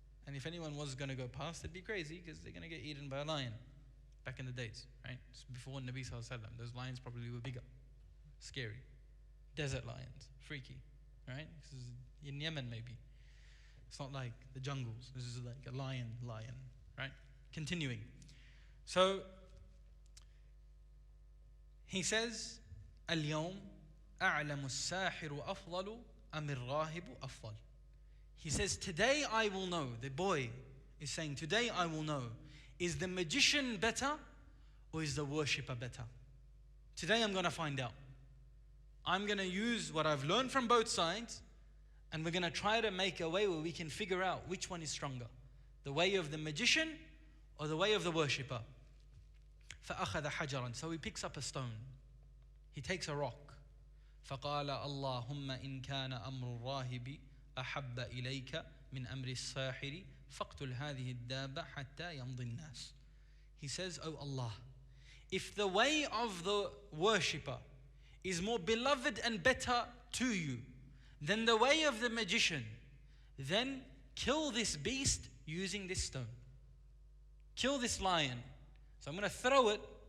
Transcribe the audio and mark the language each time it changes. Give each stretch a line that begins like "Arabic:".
English: And if anyone was going to go past, it'd be crazy because they're going to get eaten by a lion. Back in the days, right? Before Nabi Sallallahu Alaihi Wasallam, those lions probably were bigger, scary. Desert lions, freaky, right? This is in Yemen maybe. It's not like the jungles. This is like a lion, right? Continuing. So he says,
Arabic: اليوم أعلم الساحر أفضل أم الراهب أفضل.
English: He says, today I will know. The boy is saying, today I will know. Is the magician better or is the worshipper better? Today I'm going to find out. I'm going to use what I've learned from both sides and we're going to try to make a way where we can figure out which one is stronger. The way of the magician or the way of the worshipper.
Arabic: فأخذ حجرا.
English: So he picks up a stone. He takes a rock.
Arabic: فقال اللهم إن كان أمر الراهب أحب إليك من أمر الساحر فاقتل هذه الدابة حتى يمضي الناس.
English: He says, oh Allah, if the way of the worshipper is more beloved and better to you than the way of the magician, then kill this beast using this stone. Kill this lion. So I'm going to throw it.